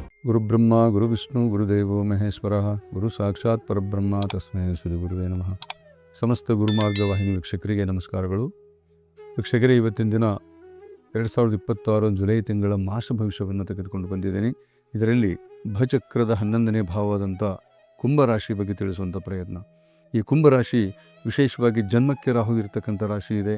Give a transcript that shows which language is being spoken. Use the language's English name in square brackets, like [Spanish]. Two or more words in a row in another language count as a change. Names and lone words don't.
[Sanskrit] ಗುರುಬ್ರಹ್ಮ ಗುರುವಿಷ್ಣು ಗುರುದೇವೋ ಮಹೇಶ್ವರ ಗುರು ಸಾಕ್ಷಾತ್ ಪರಬ್ರಹ್ಮ ತಸ್ಮೈ ಶ್ರೀ ಗುರುವೇ ನಮಃ. [Kannada] ಸಮಸ್ತ ಗುರುಮಾರ್ಗ ವಾಹಿನಿ ವೀಕ್ಷಕರಿಗೆ ನಮಸ್ಕಾರಗಳು. ವೀಕ್ಷಕರೇ, ಇವತ್ತಿನ ದಿನ 2026 ಜುಲೈ ತಿಂಗಳ ಮಾಸ ಭವಿಷ್ಯವನ್ನು ತೆಗೆದುಕೊಂಡು ಬಂದಿದ್ದೇನೆ. ಇದರಲ್ಲಿ ಭಚಕ್ರದ 11ನೇ ಭಾವವಾದಂಥ ಕುಂಭರಾಶಿ ಬಗ್ಗೆ ತಿಳಿಸುವಂಥ ಪ್ರಯತ್ನ. ಈ ಕುಂಭರಾಶಿ ವಿಶೇಷವಾಗಿ ಜನ್ಮಕ್ಕೆ ರಾಹು ಇರತಕ್ಕಂಥ ರಾಶಿ ಇದೆ.